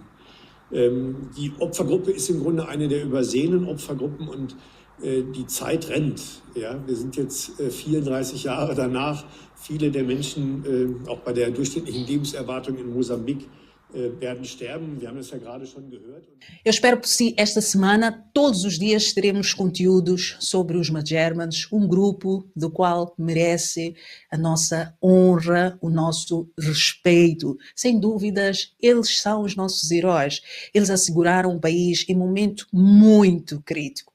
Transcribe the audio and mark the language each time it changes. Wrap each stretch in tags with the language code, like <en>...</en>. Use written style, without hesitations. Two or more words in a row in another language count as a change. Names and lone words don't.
<de>Die Opfergruppe ist im Grunde eine der übersehenen Opfergruppen und die Zeit rennt. Ja? Wir sind jetzt 34 Jahre danach. Viele der Menschen, auch bei der durchschnittlichen Lebenserwartung in Mosambik, werden sterben. Wir haben es ja gerade schon gehört.</de> <pt>Eu espero que sim, esta semana, todos os dias, teremos conteúdos sobre os Magermans, grupo do qual merece a nossa honra, o nosso respeito. Sem dúvidas, eles são os nossos heróis. Eles asseguraram o país em momento muito crítico.</pt>